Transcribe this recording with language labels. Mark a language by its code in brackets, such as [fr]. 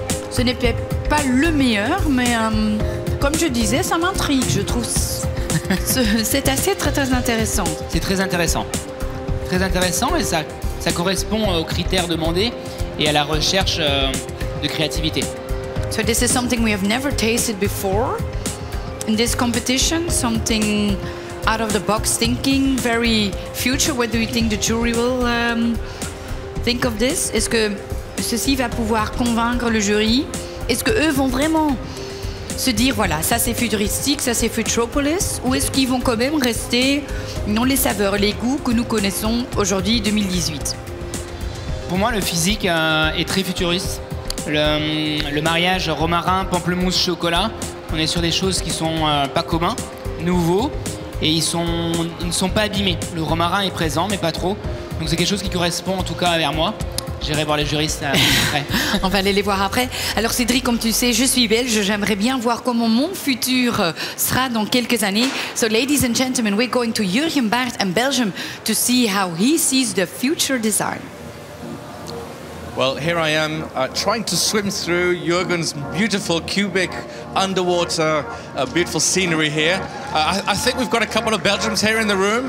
[fr] Ce n'est peut-être pas le meilleur, mais comme je disais, ça m'intrigue, je trouve. C'est assez très intéressant. C'est très intéressant. Très intéressant et ça correspond aux critères demandés et à la recherche de créativité. [en] So this is something we have never tasted before in this competition, something out of the box thinking, very future. What do you think the jury will think of this? [fr] Est-ce que ceci va pouvoir convaincre le jury? Est-ce que eux vont vraiment se dire, voilà, ça c'est futuristique, ça c'est Futuropolis, ou est-ce qu'ils vont quand même rester dans les saveurs, les goûts que nous connaissons aujourd'hui, 2018? Pour moi, le physique est très futuriste. Le mariage romarin, pamplemousse, chocolat, on est sur des choses qui sont pas communs, nouveaux, et ils ne sont pas abîmés. Le romarin est présent, mais pas trop. Donc c'est quelque chose qui correspond en tout cas vers moi. J'irai voir les juristes après. On va aller les voir après. Alors Cédric, comme tu sais, je suis belge. J'aimerais bien voir comment mon futur sera dans quelques années. [en] So ladies and gentlemen, we're going to Jurgen Baert in Belgium to see how he sees the future design. Well, here I am trying to swim through Jürgen's beautiful cubic underwater beautiful scenery here. I think we've got a couple of Belgians here in the room.